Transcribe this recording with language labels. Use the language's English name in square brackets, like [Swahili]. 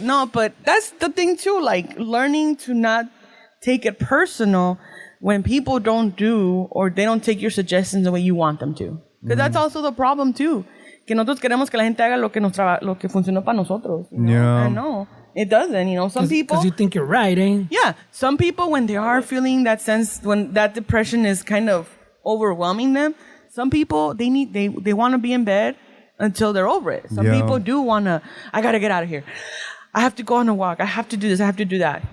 [English] No, but that's the thing too. Like, learning to not take it personal when people don't do or they don't take your suggestions the way you want them to. Because that's also the problem too. [Spanish] Que nosotros queremos que la gente haga lo que funcionó para nosotros. [English] You know? Yeah. I know. It doesn't, you know. Some people... Because you think you're right, eh? Yeah. Some people, when they are feeling that sense, when that depression is kind of overwhelming them, some people, they want to be in bed until they're over it. Some people do want to, I got to get out of here. I have to go on a walk. I have to do this. I have to do that.